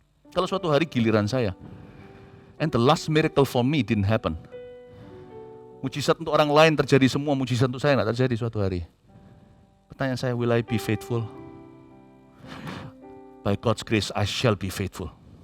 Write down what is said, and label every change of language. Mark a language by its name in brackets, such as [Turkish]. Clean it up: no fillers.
[Indonesian] Kalau suatu hari giliran saya, [English] and the last miracle for me didn't happen. [Indonesian] Mujizat untuk orang lain terjadi semua, mujizat untuk saya nggak terjadi suatu hari. Pertanyaan saya, [English] will I be faithful? By God's grace, I shall be faithful.